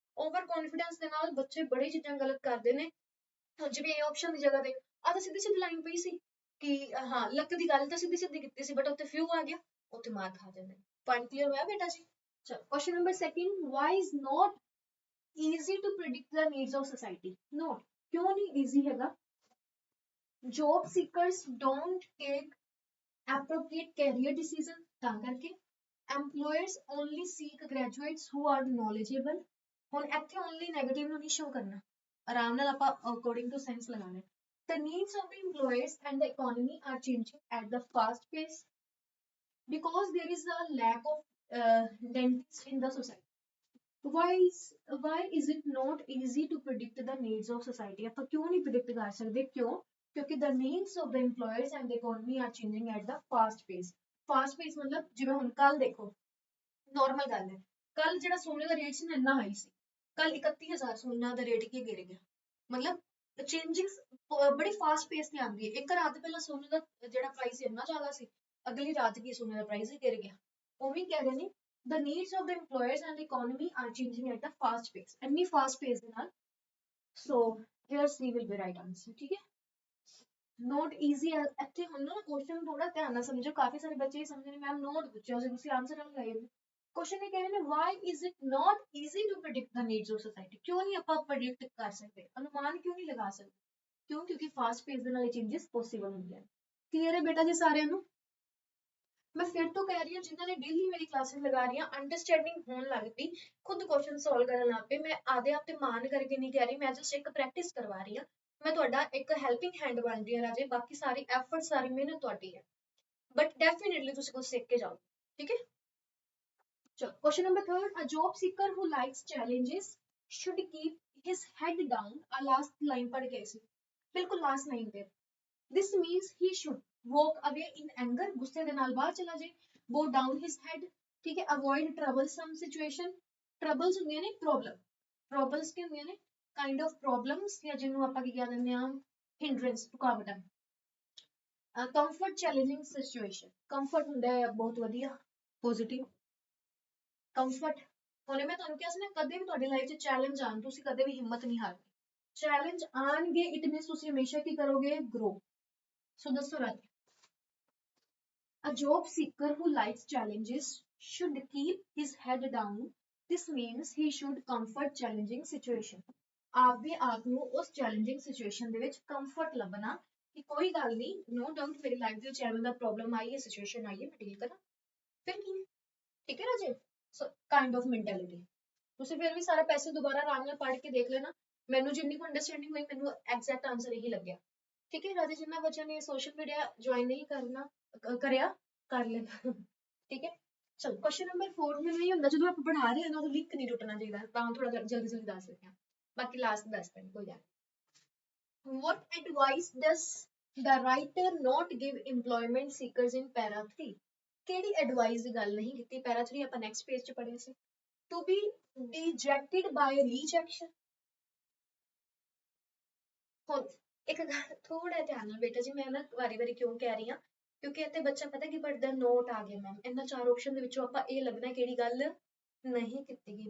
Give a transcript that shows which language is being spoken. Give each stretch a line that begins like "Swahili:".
Punjabi: Over confidence ਦੇ ਨਾਲ ਬੱਚੇ ਬੜੀ ਚੀਜ਼ਾਂ ਗਲਤ ਕਰਦੇ ਨੇ। ਜਿਵੇਂ ਇਹ ਆਪਸ਼ਨ ਦੀ ਜਗ੍ਹਾ ਤੇ ਆਹ ਤਾਂ ਸਿੱਧੀ ਸਿੱਧੀ ਲਾਈਨ ਪਈ ਸੀ ਕਿ ਹਾਂ ਲੱਕ ਦੀ ਗੱਲ ਤਾਂ ਸਿੱਧੀ ਸਿੱਧੀ ਕੀਤੀ ਸੀ, ਬਟ ਉੱਥੇ ਫਿਊ ਆ ਗਿਆ, ਉੱਥੇ ਮਾਰ ਖਾ ਜਾਂਦੇ। ਪੁਆਇੰਟ ਕਲੀਅਰ ਹੋਇਆ ਬੇਟਾ ਜੀ? ਚਲੋ question number second,
English: Why is not easy to predict the needs of society.
Punjabi: Note, ਕਿਉਂ ਨਹੀਂ ਈਜ਼ੀ ਹੈਗਾ?
English: job seekers don't take appropriate career decision,
Punjabi: ਤਾਂ ਕਰਕੇ
English: employers only seek graduates who are knowledgeable।
Punjabi: ਹੁਣ ਇੱਥੇ only negative ਨੂੰ ਨਹੀਂ show ਕਰਨਾ, ਆਰਾਮ ਨਾਲ ਆਪਾਂ according to sense ਲਗਾਉਣਾ ਹੈ।
English: The needs of the employers and the economy are changing at the fast pace because there is a lack of dentists in the society। why is it not easy to predict the needs of society?
Punjabi: ਆਪਾਂ ਕਿਉਂ ਨਹੀਂ predict ਕਰ ਸਕਦੇ? ਕਿਉਂ? ਕਿਉਂਕਿ
English: the needs of the employers and the economy are changing at the fast pace।
Punjabi: fast pace ਮਤਲਬ ਜਿਵੇਂ ਹੁਣ ਕੱਲ ਦੇਖੋ, ਨਾਰਮਲ ਗੱਲ ਹੈ, ਕੱਲ ਜਿਹੜਾ ਸੋਨੇ ਦਾ ਰੇਟ ਸੀ ਨਾ ਇੰਨਾ ਹਾਈ ਸੀ, ਕੱਲ 31,000 ਸੋਨਾ ਦਾ ਰੇਟ ਕੀ ਗਿਰ ਗਿਆ, ਮਤਲਬ ਚੇਂਜਿੰਗ ਬੜੀ ਫਾਸਟ ਪੇਸ ਤੇ ਆਉਂਦੀ ਹੈ। ਇੱਕ ਰਾਤ ਪਹਿਲਾਂ ਸੋਨੇ ਦਾ ਜਿਹੜਾ ਪ੍ਰਾਈਸ ਇੰਨਾ ਜ਼ਿਆਦਾ ਸੀ, ਅਗਲੀ ਰਾਤ ਕੀ ਸੋਨੇ ਦਾ ਪ੍ਰਾਈਸ ਹੀ ਗਿਰ ਗਿਆ। ਉਹ ਵੀ ਕਹਿ ਰਹੇ ਨੇ
English: the needs of the employers and the economy are changing at a fast pace,
Punjabi: ਇੰਨੀ fast pace ਦੇ ਨਾਲ।
English: so here C will be right answer।
Punjabi: ਠੀਕ ਹੈ, ਨੋਟ ਈਜ਼ੀ ਹੈ। ਇੱਥੇ ਹੁਣ ਨਾ ਕੁਐਸਚਨ ਥੋੜਾ ਧਿਆਨ ਨਾਲ ਸਮਝੋ, ਕਾਫੀ ਸਾਰੇ ਬੱਚੇ ਇਹ ਸਮਝਦੇ ਨੇ ਮੈਮ ਨੋਟ ਪੁੱਛਿਆ ਸੀ ਤੁਸੀਂ ਆਨਸਰ ਨਾਲ ਲਗਾਏ। ਕੁਐਸਚਨ ਇਹ ਕਹਿ ਰਹੇ ਨੇ
English: Why is it not easy to predict the needs of society.
Punjabi: ਕਿਉਂ ਨਹੀਂ ਆਪਾਂ ਪ੍ਰਿਡਿਕਟ ਕਰ ਸਕਦੇ, ਅਨੁਮਾਨ ਕਿਉਂ ਨਹੀਂ ਲਗਾ ਸਕਦੇ? ਕਿਉਂ? ਕਿਉਂਕਿ ਫਾਸਟ ਪੇਸ ਦੇ ਨਾਲ ਇਹ ਚੇਂਜਸ ਪੋਸੀਬਲ ਹੁੰਦੇ ਹਨ। ਕਲੀਅਰ ਹੈ ਬੇਟਾ ਜੀ ਸਾਰਿਆਂ ਨੂੰ? ਮੈਂ ਫਿਰ ਤੋਂ ਕਹਿ ਰਹੀ ਹਾਂ, ਜਿਨ੍ਹਾਂ ਨੇ ਡੇਲੀ ਮੇਰੀ ਕਲਾਸਿਸ ਲਗਾ ਰਹੀਆਂ, ਅੰਡਰਸਟੈਂਡਿੰਗ ਹੋਣ ਲੱਗ ਪਈ, ਖੁਦ ਕੁਐਸਚਨ ਸੋਲਵ ਕਰਨ ਲੱਗ ਪਏ। ਮੈਂ ਆਦੇ ਆਪ ਤੇ ਮਾਨ ਕਰਕੇ ਨਹੀਂ ਕਹਿ ਰਹੀ, ਮੈਂ ਜਸਟ ਇੱਕ ਪ੍ਰੈਕਟਿਸ ਕਰਵਾ ਰਹੀ ਹਾਂ। ਮੈਂ ਤੁਹਾਡਾ ਇੱਕ ਹੈਲਪਿੰਗ ਹੈਂਡ ਬਣ ਰਹੀ ਹਾਂ ਰਾਜੇ, ਬਾਕੀ ਸਾਰੀ ਐਫਰਟ ਸਾਰੀ ਮਿਹਨਤ ਤੁਹਾਡੀ ਹੈ, ਬਟ ਡੈਫੀਨੇਟਲੀ ਤੁਸੀਂ ਕੁਝ ਸਿੱਖ ਕੇ ਜਾਓ। ਠੀਕ ਹੈ, ਚਲੋ question number third,
English: A job seeker who likes challenges should keep his head down.
Punjabi: ਆ ਲਾਸਟ ਲਾਈਨ ਪੜ੍ਹ ਗਏ ਸੀ, ਬਿਲਕੁਲ ਲਾਸਟ ਲਾਈਨ ਤੇ।
English: this means he should walk away in anger,
Punjabi: ਗੁੱਸੇ ਦੇ ਨਾਲ ਬਾਹਰ ਚਲਾ ਜਾਏ,
English: bow down his head।
Punjabi: ਠੀਕ ਹੈ,
English: avoid troublesome situation।
Punjabi: troubles ਹੁੰਦੀਆਂ ਨੇ ਪ੍ਰੋਬਲਮ, troubles ਕੀ ਹੁੰਦੀਆਂ ਨੇ?
English: kind of problems,
Punjabi: ਜਾਂ ਜਿਹਨੂੰ ਆਪਾਂ ਕੀ ਕਹਿ ਦਿੰਦੇ ਹਾਂ, hindrance, ਰੁਕਾਵਟਾਂ।
English: comfort challenging situation, comfort ਹੁੰਦਾ ਹੈ ਬਹੁਤ ਵਧੀਆ, positive comfort।
Punjabi: ਹੁਣੇ ਮੈਂ ਤੁਹਾਨੂੰ ਕਿਹਾ ਸੀ ਨਾ, ਕਦੇ ਵੀ ਤੁਹਾਡੀ ਲਾਈਫ 'ਚ ਚੈਲੰਜ ਆਉਣ, ਤੁਸੀਂ ਕਦੇ ਵੀ ਹਿੰਮਤ ਨਹੀਂ ਹਾਰਨੀ। ਚੈਲੰਜ ਆਉਣਗੇ,
English: it means
Punjabi: ਤੁਸੀਂ ਹਮੇਸ਼ਾ ਕੀ ਕਰੋਗੇ? ਗਰੋ। ਸੋ ਦੱਸੋ ਰਾਜੇ,
English: a job seeker who likes challenges should keep his head down। This means he should comfort challenging situation।
Punjabi: ਆਪਦੇ ਆਪ ਨੂੰ ਉਸ ਚੈਲੰਜਿੰਗ ਸਿਚੁਏਸ਼ਨ ਦੇ ਵਿੱਚ ਕੰਫਰਟ ਲੱਭਣਾ ਕਿ ਕੋਈ ਗੱਲ ਨਹੀਂ, ਨੋ ਡਾਊਟ ਮੇਰੀ ਲਾਈਫ ਦੇ ਵਿੱਚ ਐਵੇਂ ਦਾ ਪ੍ਰੋਬਲਮ ਆਈ ਹੈ, ਸਿਚੁਏਸ਼ਨ ਆਈ ਹੈ, ਮੈਂ ਡੀਲ ਕਰਾਂ, ਫਿਰ ਕੀ? ਠੀਕ ਹੈ ਰਾਜੇ, ਸੋ ਕਾਈਂਡ ਆਫ ਮੈਂਟੈਲਿਟੀ। ਤੁਸੀਂ ਫਿਰ ਵੀ ਸਾਰਾ ਪੈਸੇ ਦੁਬਾਰਾ ਆਰਾਮ ਨਾਲ ਪੜ੍ਹ ਕੇ ਦੇਖ ਲੈਣਾ, ਮੈਨੂੰ ਜਿੰਨੀ ਕੁ ਅੰਡਰਸਟੈਂਡਿੰਗ ਹੋਈ ਮੈਨੂੰ ਐਗਜ਼ੈਕਟ ਆਂਸਰ ਇਹੀ ਲੱਗਿਆ। ਠੀਕ ਹੈ ਰਾਜੇ, ਜਿੰਨਾ ਬੱਚਿਆਂ ਨੇ ਸੋਸ਼ਲ ਮੀਡੀਆ ਜੁਆਇਨ ਨਹੀਂ ਕਰਨਾ ਕਰਿਆ, ਕਰ ਲੈਣਾ। ਠੀਕ ਹੈ, ਚਲੋ ਕੁਐਸਚਨ ਨੰਬਰ 4। ਮੈਨੂੰ ਇਹ ਹੁੰਦਾ ਜਦੋਂ ਆਪਾਂ ਪੜ੍ਹਾ ਰਹੇ ਹਾਂ ਨਾ, ਉਹ ਲਿੰਕ ਨਹੀਂ ਟੁੱਟਣਾ ਚਾਹੀਦਾ, ਤਾਂ ਥੋੜਾ ਜਲਦੀ ਜਲਦੀ ਦੱਸ ਸਕਦੇ ਹਾਂ, ਬਾਕੀ ਲਾਸਟ ਦੱਸ ਦੇਣ ਕੋਈ ਗੱਲ।
English: What advice does the writer not give employment seekers in para 3?
Punjabi: ਕਿਹੜੀ ਐਡਵਾਈਸ ਦੀ ਗੱਲ ਨਹੀਂ ਕੀਤੀ? para 3 ਆਪਾਂ ਨੈਕਸਟ ਪੇਜ 'ਚ ਪੜ੍ਹੇ ਸੀ।
English: To be dejected by rejection।
Punjabi: ਹੁਣ ਇੱਕ ਗੱਲ ਥੋੜਾ ਧਿਆਨ ਨਾਲ ਬੇਟਾ ਜੀ, ਮੈਂ ਨਾ ਵਾਰੀ-ਵਾਰੀ ਕਿਉਂ ਕਹਿ ਰਹੀ ਹਾਂ, ਕਿਉਂਕਿ ਇੱਥੇ ਬੱਚਾ ਪਤਾ ਕੀ ਪੜ੍ਹਦਾ, ਨੋਟ ਆ ਗਏ ਮੈਮ, ਇਹਨਾਂ 4 ਆਪਸ਼ਨ ਦੇ ਵਿੱਚੋਂ ਆਪਾਂ ਇਹ ਲੱਭਣਾ ਕਿਹੜੀ ਗੱਲ ਨਹੀਂ ਕੀਤੀ ਗਈ।